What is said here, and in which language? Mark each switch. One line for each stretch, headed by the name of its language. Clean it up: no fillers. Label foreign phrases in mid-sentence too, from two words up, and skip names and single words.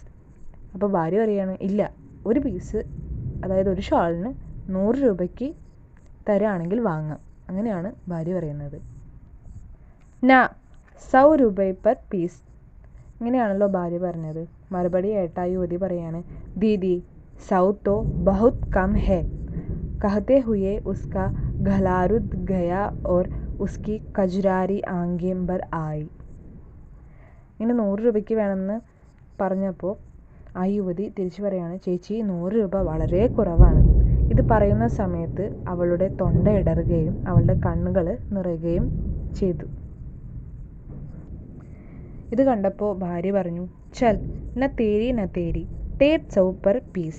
Malayalam: അപ്പോൾ ഭാര്യ പറയാണ്, ഇല്ല, ഒരു പീസ് അതായത് ഒരു ഷാളിന് 100 രൂപയ്ക്ക് തരാണെങ്കിൽ വാങ്ങാം. അങ്ങനെയാണ് ഭാര്യ പറയുന്നത്. നാ 100 രൂപ
English: per piece,
Malayalam: ഇങ്ങനെയാണല്ലോ ഭാര്യ പറഞ്ഞത്. മറുപടി ആയിട്ട് ആ യുവതി പറയാണ്,
Hindi: दीदी 100 तो बहुत कम है. कहते हुए उसका गला रुक गया और उसकी कजरारी आंखें भर आई.
Malayalam: ഇങ്ങനെ 100 രൂപയ്ക്ക് വേണമെന്ന് പറഞ്ഞപ്പോൾ ആ യുവതി തിരിച്ചു പറയാണ്, ചേച്ചി 100 രൂപ വളരെ കുറവാണ്. ഇത് പറയുന്ന സമയത്ത് അവളുടെ തൊണ്ട ഇടറുകയും അവളുടെ കണ്ണുകൾ നിറയുകയും ചെയ്തു. ഇത് കണ്ടപ്പോൾ ഭാര്യ പറഞ്ഞു,
Hindi: चल न तेरी 150
English: per piece.